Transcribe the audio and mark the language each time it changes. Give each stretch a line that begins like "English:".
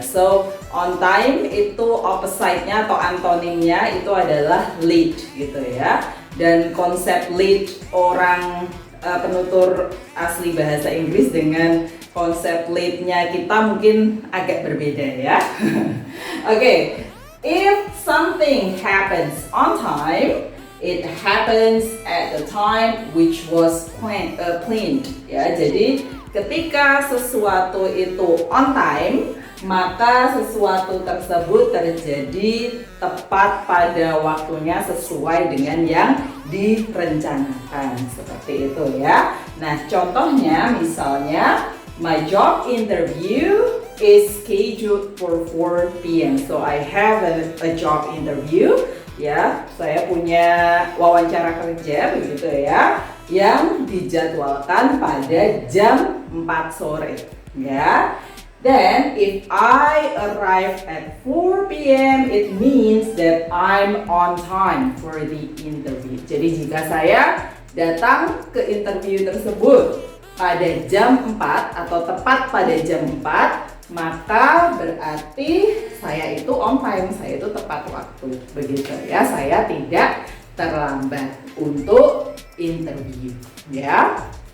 Indonesian: So on time itu opposite-nya atau antonimnya itu adalah late gitu ya. Dan konsep late orang penutur asli bahasa Inggris dengan konsep late-nya kita mungkin agak berbeda ya.
English: Oke, if something happens on time, it happens at the time which was planned ya.
Indonesian: Jadi ketika sesuatu itu on time, maka sesuatu tersebut terjadi tepat pada waktunya sesuai dengan yang direncanakan. Seperti itu ya. Nah, contohnya misalnya
English: my job interview is scheduled for 4 p.m. So I have a job interview ya.
Indonesian: Saya punya wawancara kerja begitu ya, yang dijadwalkan pada jam 4 sore ya.
English: Then if I arrive at 4 p.m. it means that I'm on time for the interview.
Indonesian: Jadi jika saya datang ke interview tersebut pada jam 4 atau tepat pada jam 4, maka berarti saya itu on time, saya itu tepat waktu begitu ya. Saya tidak terlambat untuk interview ya.